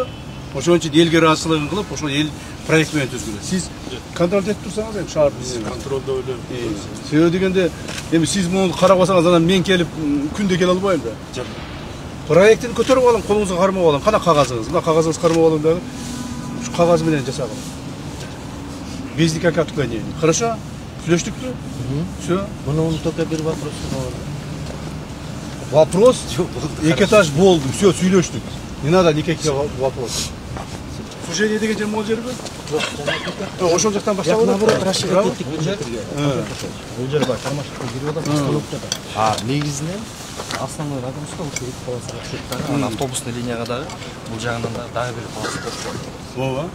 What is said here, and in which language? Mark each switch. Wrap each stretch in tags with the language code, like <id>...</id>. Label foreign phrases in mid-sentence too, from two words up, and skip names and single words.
<ky>Ошон үчүн элге ыраазычылыгын кылып, ошол эл проект менен түзгүлө. Сиз контролдо этип турсаңыз, эми шаар биз контролдо эле. Себеби дегенде, эми сиз муну карабасаңыз, анан мен келип күндө келе албайм да. Жок. Проектин көтөрүп алам, колуңузга кармап алам. Кана кагазыңыз? Мына кагазыңыз кармап алам дагы. Ушу кагаз менен жасагам.</ky> <ru>Без никаких отклонений. Хорошо? Сүйлөштүкпү? Все.</ru> <ky>Муну только бир вопрос бар. Вопрос? 2 этаж болду. Все, сүйлөштүк.</ky> <ru>Не надо никаких вопросов.</ru> <ky>Сужение деген жер могул жерби? Жок. Ошол жактан баштап алып. Наоборот, расширить еттик бул жерге. Бул жер бар, кармашыкка кирип атат. Негизинен</ky> <ru>основной нагрузка</ru> <ky>ушул 2 полосага түшөт. Анан</ky> <ru>автобусный линияга</ru> <ky>дагы бул жагынан дагы бир полоса коюлат. Ооба.</ky>